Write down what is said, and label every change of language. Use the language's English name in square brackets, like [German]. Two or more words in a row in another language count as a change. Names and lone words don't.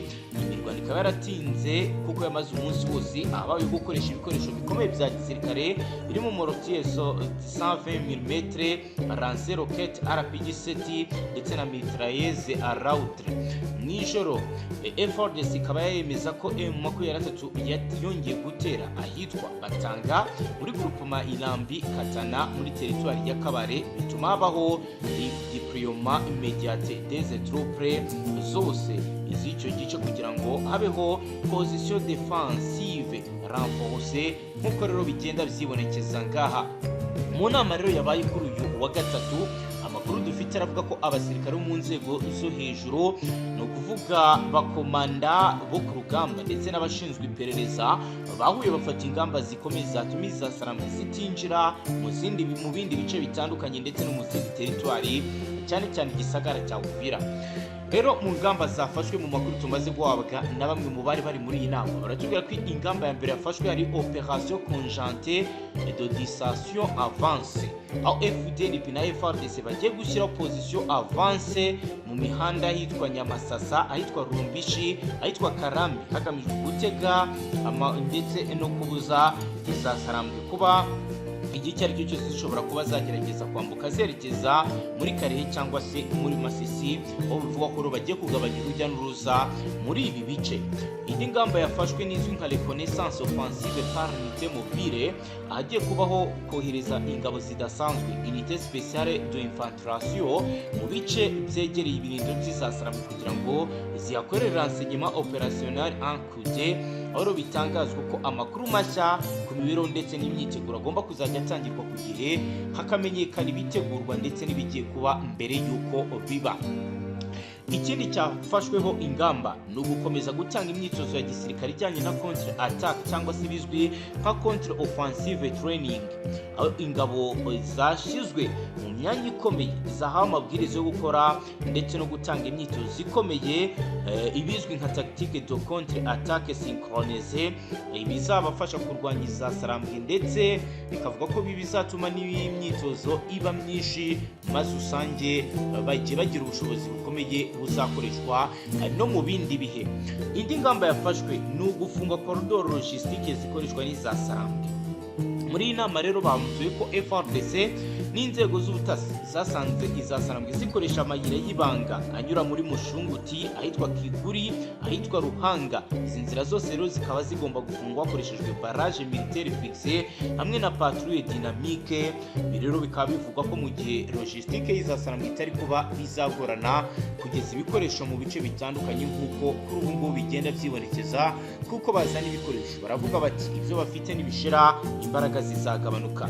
[Kinyarwanda] Imirwano ikaba yaratinze kuko yamaze umunsi wose ahabaye gukoresha ibikoresho bikomeye bya gisirikare birimo mortier 120 mm, [French] lance rocket [Kinyarwanda] RPG-7 ndetse na [French] mitrailleuse à rautre. [Kinyarwanda] Nijoro FARDC ikaba yemeza ko M23 yongeye gutera ahitwa Batanga muri groupement Ilambi Katana muri teritwari ya Kabare, bituma habaho [French] deploiement immédiate des troupes [Kinyarwanda] zose iz'icyo gice kugira ngo habeho [French] position défensive renforcée [Kinyarwanda] nk'uko rero bigenda byibonekeza ngaha. Mu nama rero yabaye kuri uyu wa gatatu, amakuru dufite aravuga ko abasirikare bo mu nzego zo hejuru, no kuvuga bakomanda bo ku rugamba ndetse n'abashinzwe iperereza, bahuye bafata ingamba zikomeye zatuma izasarambwe zitinjira mu bindi bice bitandukanye ndetse no mu zindi teritwari, cyane cyane igisagara cya Uvira. Rero mu ngamba zafashwe mu makuru tumaze guhabwa na bamwe mu bari bari muri iyi nama, baratubwira ko ingamba ya mbere yafashwe ari [French] opération conjointe de dissuasion avancée, [Kinyarwanda] aho FDLP na FARDC bagiye gushyira [French] position avancée [Kinyarwanda] mu mihanda hitwa Nyamasasa, ahitwa Rumbishi, ahitwa Karambi, hagamijwe gutega ndetse no kubuza izasarambwe kuba igihe icyo ari cyo cyose zishobora kuba zagerageza kwambuka zerekeza muri Karehe cyangwa se muri Masisi, aho bivuga ko bagiye kugabanya urujya n'uruza muri ibi bice. Indi ngamba yafashwe n'izwi nka [French] reconnaissance offensive par unité mobile, [Kinyarwanda] ahagiye kubaho kohereza ingabo zidasanzwe [French] unité spéciale de infiltration [Kinyarwanda] mu bice byegereye ibirindiro by'izasarambwe kugira ngo zihakorere [French] renseignement opérationnel en coude, [Kinyarwanda] aho bitangazwa ko amakuru mashya ku mibereho ndetse n'imyiteguro agomba kuzajya atangirwa ku gihe, hakamenyekana ibitegurwa ndetse n'ibigiye kuba mbere y'uko biba. Ikindi cyafashweho ingamba ni ugukomeza gutanga imyitozo ya gisirikare ijyanye na [French] contre attaque [Kinyarwanda] cyangwa se bizwi nka [French] contre offensive training, [Kinyarwanda] aho ingabo zashyizwe mu myanya ikomeye zahawe amabwiriza yo gukora ndetse no gutanga imyitozo ikomeye ibizwi nka [French] tactique de contre attaque synchronisée, [Kinyarwanda] bizabafasha kurwanya izasarambwe ndetse bikavuga ko bizatuma n'imyitozo iba myinshi maze usange bagiye bagira ubushobozi bukomeye buzakoreshwa no mu bindi bihe. Indi ngamba yafashwe ni ugufunga koridoro logistique zikoreshwa n'izasarambwe. Muri iyi nama rero bamuzuye ko FARDC n'inzego z'ubutasi zasanze izasarambwe zikoresha amayira y'ibanga anyura muri Mushunguti, ahitwa Kiguri, ahitwa Ruhanga. Izi nzira zose rero zikaba zigomba gufungwa hakoreshejwe [French] barrage militaire fixe [Kinyarwanda] hamwe na [French] patrouille dynamique. [Kinyarwanda] Rero bikaba bivugwa ko mu gihe logistique y'izasarambwe itari kuba bizagorana kugeza ibikoresho mu bice bitandukanye nk'uko kuri ubu ngubu bigenda byibonekeza, kuko bazana ibikoresho baravuga bati ibyo bafite nibishira imbaraga zizagabanuka.